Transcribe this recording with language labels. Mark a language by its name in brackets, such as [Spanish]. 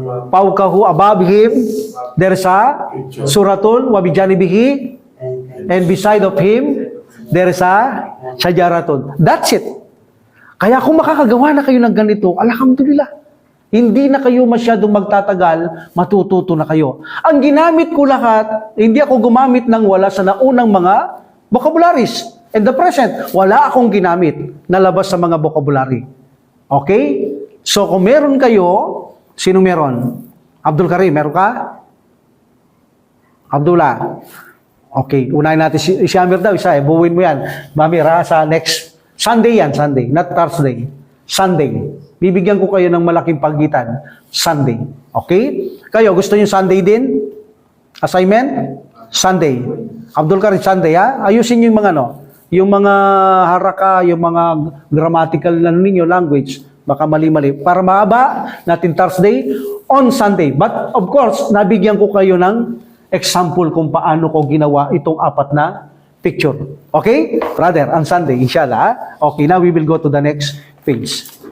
[English] Paukahu above him, there's a [Arabic] suratun wabijanibihi, [English] and beside of him, there's a syajaratun. [Filipino] That's it. Kaya kung makakagawa na kayo ng ganito, alhamdulillah. Hindi na kayo masyadong magtatagal, matututo na kayo. Ang ginamit ko lahat, hindi ako gumamit ng wala sa naunang mga vocabularies. In the present, wala akong ginamit na labas sa mga vocabulary. Okay? So kung meron kayo, sino meron? Abdul Karim, meron ka? Abdullah. Okay, unahin natin si Amir daw, isa eh. Buuin mo yan. Mamira sa next Sunday yan, [English] Sunday, not Thursday. [Filipino] Sunday. Bibigyan ko kayo ng malaking pagitan. Sunday. Okay? Kayo, gusto niyo Sunday din? Assignment? Sunday. Abdul Karim, Sunday, ha? Ayusin niyo yung mga yung mga haraka, yung mga grammatical na ninyo, language, baka mali-mali. Para mahaba natin Thursday on Sunday. But of course, nabigyan ko kayo ng example kung paano ko ginawa itong 4 na picture. Okay? [English] Brother, on Sunday, inshallah. Ha? Okay, now we will go to the next page.